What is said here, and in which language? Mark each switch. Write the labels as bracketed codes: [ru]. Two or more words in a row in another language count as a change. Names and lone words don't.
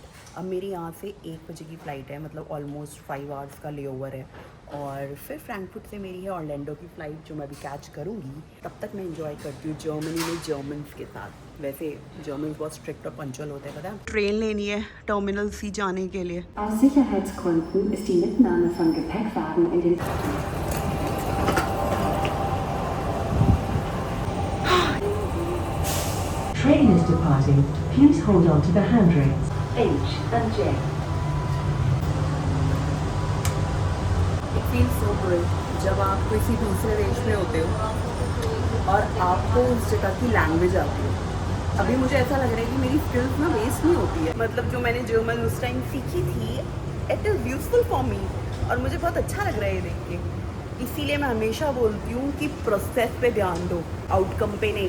[hi] अब मेरी यहाँ से 1 बजे की फ़्लाइट है, मतलब ऑलमोस्ट 5 आवर्स का लेओवर है। और फिर फ्रैंकफर्ट से मेरी है ऑरलैंडो की फ़्लाइट, जो मैं अभी कैच करूँगी। तब तक मैं इंजॉय करती हूँ जर्मनी में जर्मन्स के साथ। वैसे जर्मन्स बहुत स्ट्रिक्ट और पंचुअल होते हैं, पता है। ट्रेन लेनी है [en] terminal C [hi] जाने के लिए। [de] Aus Sicherheitsgründen ist die Mitnahme von Gepäckwagen in den [en] Train is departing. Please hold on to the handrails. H and J. It feels so good [hi] जब आप किसी दूसरे देश में होते हो और आपको उस जगह की लैंग्वेज आती है। अभी मुझे ऐसा लग रहा है कि मेरी स्किल्स ना वेस्ट नहीं होती है। मतलब जो मैंने जर्मन उस टाइम सीखी थी, [en] it is useful for me. [hi] और मुझे बहुत अच्छा लग रहा है ये देख के। इसीलिए मैं हमेशा बोलती हूँ कि प्रोसेस पे ध्यान दो, आउटकम पे नहीं।